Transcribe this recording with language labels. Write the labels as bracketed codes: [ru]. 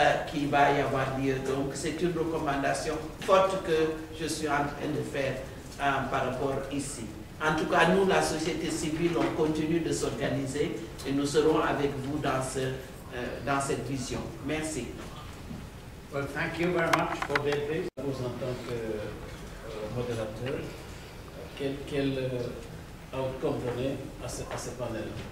[fr] qui va y avoir lieu. Donc c'est une recommandation forte que je suis en train de faire par rapport ici. En tout cas, nous, la société civile, on continue de s'organiser et nous serons avec vous dans cette vision. Merci. [en] Well, thank you very much for that. [fr] Vous, en tant que modérateur, quel outcome donner à ce panel?